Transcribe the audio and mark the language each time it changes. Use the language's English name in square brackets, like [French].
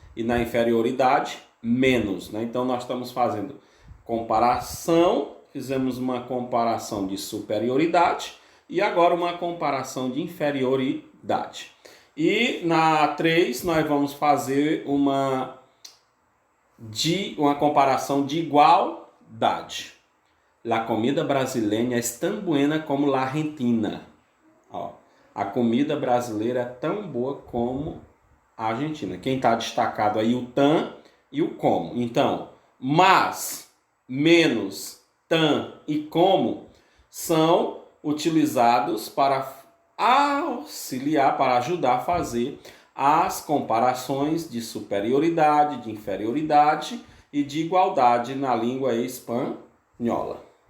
[Portuguese] E na inferioridade, menos, né? Então, nós estamos fazendo comparação, fizemos uma comparação de superioridade e agora uma comparação de inferioridade. E na 3, nós vamos fazer uma comparação de igualdade. [Spanish] La comida brasileña es tan buena como la argentina. [Portuguese] Ó, a comida brasileira é tão boa como a argentina. Quem está destacado aí o tan e o como. Então, mas, menos, tan e como são utilizados para auxiliar, para ajudar a fazer as comparações de superioridade, de inferioridade e de igualdade na língua espanhola.